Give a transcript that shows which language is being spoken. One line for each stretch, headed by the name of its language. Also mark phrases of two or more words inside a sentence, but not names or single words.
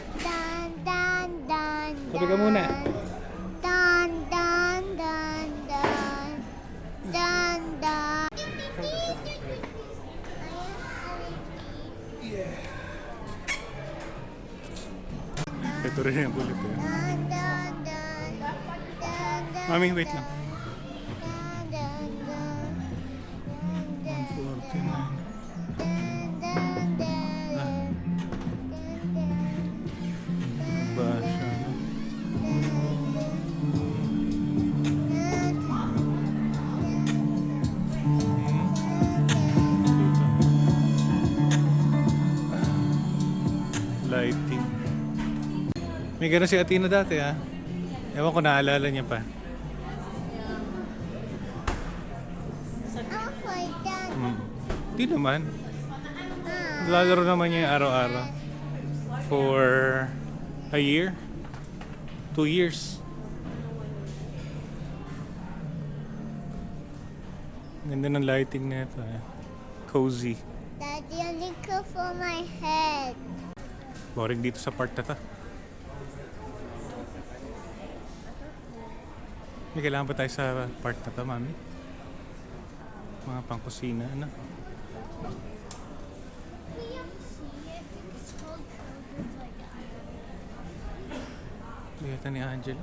Filipino: Dan, dan, dan, Kape ka muna. Dan, dan, dan, dan. Dan, dan. Ito rin yung kulit eh. Dan, dan, dan. Dan, dan, Mami, wait lang. dan, dan, dan. Dan, 49. dan, dan, dan. Ba siya? No? Lighting. May gano'n si Atina dati ha. Ewan ko naalala niya pa. Ako, dan. Di naman. Lalaro naman niya yung araw-araw.
English: For a year? 2 years.
Filipino: Ganda ng lighting na ito eh. Cozy.
English: Daddy, only good for my head.
Filipino: Boring dito sa part na to. May kailangan ba tayo sa part na to, mami? Mga pangkusina, ano? Bigyan ni Angela.